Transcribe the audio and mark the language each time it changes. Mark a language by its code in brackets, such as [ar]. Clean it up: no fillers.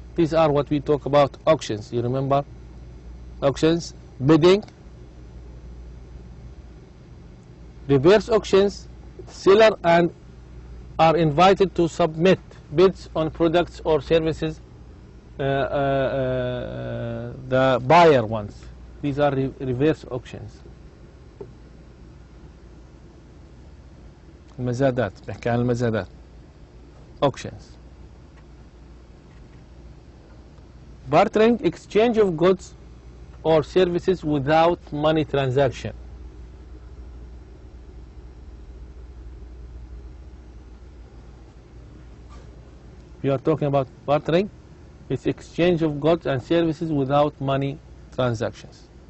[en] These are what we talk about auctions. You remember auctions, bidding, reverse auctions. Seller and are invited to submit bids on products or services the buyer wants. These are reverse auctions. [ar] المزادات، بحكي عن المزادات. [en] auctions. Bartering, exchange of goods or services without money transaction. We are talking about bartering. It's exchange of goods and services without money transactions.